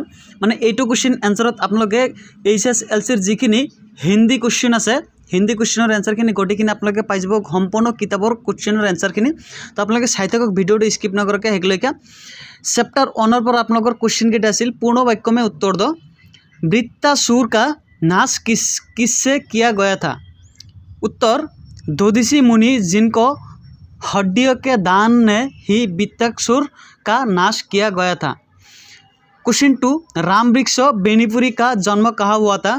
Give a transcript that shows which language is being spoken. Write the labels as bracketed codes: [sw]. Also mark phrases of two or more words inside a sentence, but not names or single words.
[as] মানে এইটো [en] question answer [as] আপোনালোকে HSLCৰ যিখিনি হিন্দী কুৱেশ্যন আছে, হিন্দী [en] question answer [as] গোটেইখিনি আপোনালোকে পাই যাব সম্পূৰ্ণ কিতাপৰ [en] question answer. [as] তো আপোনালোকে চাই থাকক, ভিডিঅ'টো স্কিপ নকৰাকৈ শেষলৈকে। চেপ্টাৰ 1ৰ পৰা আপোনালোকৰ কুৱেশ্যন কেইটা আছিল। [hi] पूर्ण वाक्य में उत्तर दो। वृत्तासुर का नाश किससे किया गया था? उत्तर, दधीचि मुनि जिनको हड्डियों के दान ने ही वृत्तासुर का नाश किया गया था। क्वेश्चन 2, रामवृक्ष बेनीपुरी का जन्म कहाँ हुआ था?